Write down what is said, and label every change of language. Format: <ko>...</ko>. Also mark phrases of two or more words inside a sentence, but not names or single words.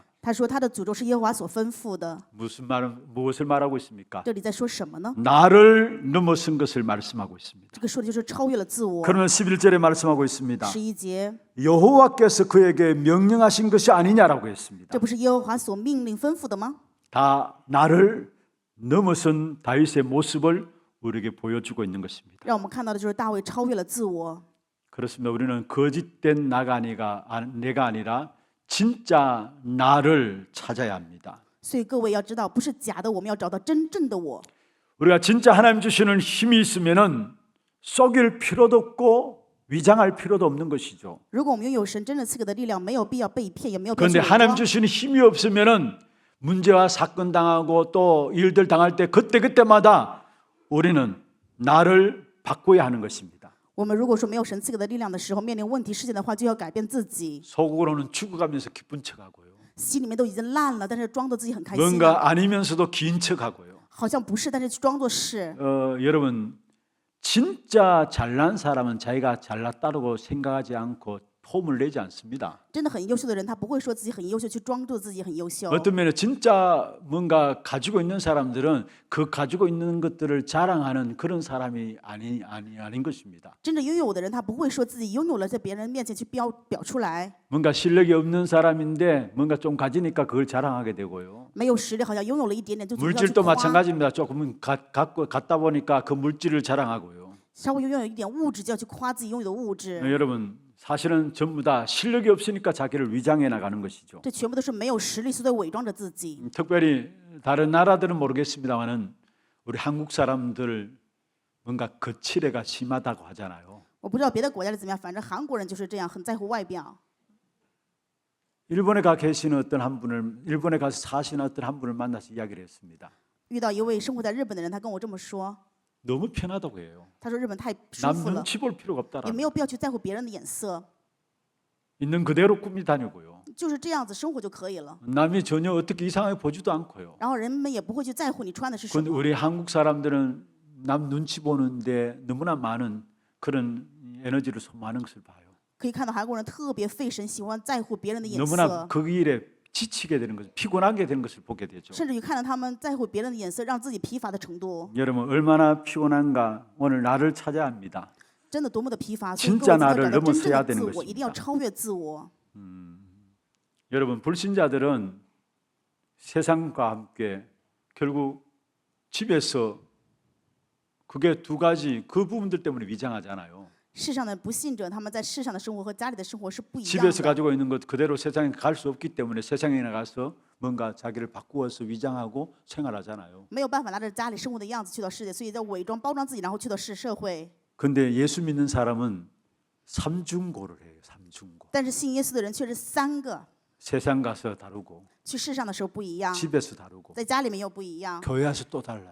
<zh>他说他的诅咒是耶和华所吩咐的。</zh> <ko>무엇을 말하고 있습니까?</ko> <zh>这里在说什么呢？</zh> <ko>나를 넘어선 것을 말씀하고 있습니다.</ko> <zh>这个说的就是超越了自我。</zh> <ko>그러면 11절에 말씀하고 있습니다.</ko> <zh>11节，</zh> <ko>여호와께서 그에게 명령하신 것이 아니냐라고 했습니다.</ko> <zh>这不是耶和华所命令吩咐的吗？</zh> <ko>다 나를 넘어선 다윗의 모습을 우리에게 보여주고 있는 것입니다.</ko> <zh>让我们看到的就是大卫超越了自我。</zh> <ko>그렇습니다. 우리는 거짓된 내가 아니라 진짜 나를 찾아야 합니다.</ko> <zh>所以各位要知道，不是假的，我们要找到真正的我。</zh> <ko>우리가 진짜 하나님 주시는 힘이 있으면은 속일 필요도 없고 위장할 필요도 없는 것이죠.</ko> <zh>如果我们拥有神真正赐给的力量，没有必要被骗，也没有必要去</zh> <ko>그런데</ko> <zh>伪</zh> <ko>하나님</ko> <zh>装。</zh> <ko>주시는 힘이 없으면은 문제와 사건 당하고 또 일들 당할 때 그때마다 우리는 나를 바꿔야 하는 것입니다.</ko> <zh>我们如果说没有神赐给的力量的时候，面临问题事件的话，就要改变自己。</zh> <ko>속으로는 죽어가면서 기쁜 척하고요.</ko> <zh>心里面都已经烂了，但是装作自己很开心，</zh> <ko>뭔가 아니면서도 긴 척하고요.</ko> <zh>好像不是，但是去装作是。</zh> <ko>여러분 진짜 잘난 사람은 자기가 잘났다고 생각하지 않고 폼을 내지 않습니다.</ko> <zh>真的很优秀的人，他不会说自己很优秀，去裝作自己很优秀。</zh> <ko>어떤 면에 진짜 뭔가 가지고 있는 사람들은 그 가지고 있는 것들을 자랑하는 그런 사람이 아닌 것입니다.</ko> <zh>真正拥有的人，他不会说自己拥有了，在别人面前去表出来。</zh> <ko>뭔가 실력이 없는 사람인데 뭔가 좀 가지니까 그걸 자랑하게 되고요.</ko> <zh>没有实力，好像拥有了一点点，就总是要去</zh> <ko>물질도</ko> <zh>夸。</zh> <ko>마찬가지입니다. 조금은 갖다 보니까 그 물질을 자랑하고요.</ko> <zh>稍微拥有一点物质，就要去夸自己拥有的物质。</zh> <ko>여러분 사실은 전부 다 실력이 없으니까 자기를 위장해 나가는 것이죠.</ko> <zh>这全部都是没有实力，所以在伪装着自己。</zh> <ko>특별히 다른 나라들은 모르겠습니다만은 우리 한국 사람들 뭔가 거칠애가 심하다고 하잖아요.</ko> <zh>我不知道别的国家是怎么样，反正韩国人就是这样，很在乎外表。</zh> <ko>일본에 계시는 일본에 가서 사시는 어떤 한 분을 만나서 이야기를 했습니다.</ko> <zh>遇到一位生活在日本的人，他跟我这么说，</zh> <ko>너무 편하다고 해요.</ko> <zh>他说日本太舒</zh> <ko>남</ko> <zh>服了，</zh> <ko>눈치 볼 필요가</ko> <zh>也</zh> <ko>없다라는</ko> <zh>没有必要去在乎别人的眼色，</zh> <ko>있는 그대로 꾸미 다니고요.</ko> <zh>就是这样子生活就可以了。</zh> <ko>남이 전혀 어떻게 이상하게 보지도 않고요.</ko> <zh>然后人们也不会去在乎你穿的是什</zh> <ko>그런데</ko> <zh>么。</zh> <ko>우리 한국 사람들은 남 눈치 보는데 너무나 많은 그런 에너지를 소모하는 것을 봐요.</ko> <zh>可以看到韩国人特别费神，喜欢在乎别人的眼</zh> <ko>너무나</ko> <zh>色，</zh> <ko>그 일에 지치게 되는 것을 피곤하게 되는 것을 보게 되죠.</ko> <zh>甚至于看到他们在乎别人的眼色，让自己疲乏的程度，</zh> <ko>여러분 얼마나 피곤한가. 오늘 나를 찾아야 합니다.</ko> <zh>真的多么的疲乏。所以</zh> <ko>진짜</ko> <zh>各位一定</zh> <ko>나를</ko> <zh>要找到真</zh> <ko>넘어서야</ko> <zh>正的</zh> <ko>되는</ko> <zh>自我，一定要</zh> <ko>것입니다.</ko> <zh>超越自我。</zh> <ko>여러분 불신자들은 세상과 함께 결국 집에서 그게 두 가지 그 부분들 때문에 위장하잖아요.</ko> <zh>世上的不信者，他们在世上的生活和家里的生活是不一样</zh> <ko>집에서</ko> <zh>的。</zh> <ko>가지고 있는 것 그대로 세상에 갈 수 없기 때문에 세상에 나가서 뭔가 자기를 바꾸어서 위장하고 생활하잖아요.</ko> <zh>没有办法拿着家里生活的样子去到世界，所以在伪装包装自己，然后去到社会。</zh> <ko>근데 예수 믿는 사람은 삼중고를 해요. 삼중고.</ko> <zh>但是信耶稣的人却是3个，</zh> <ko>세상 가서 다르고</ko> <zh>去世上的时候不一样，</zh> <ko>집에서 다르고</ko> <zh>在家里面又不一样，</zh> <ko>교회 와서 또 달라요.</ko>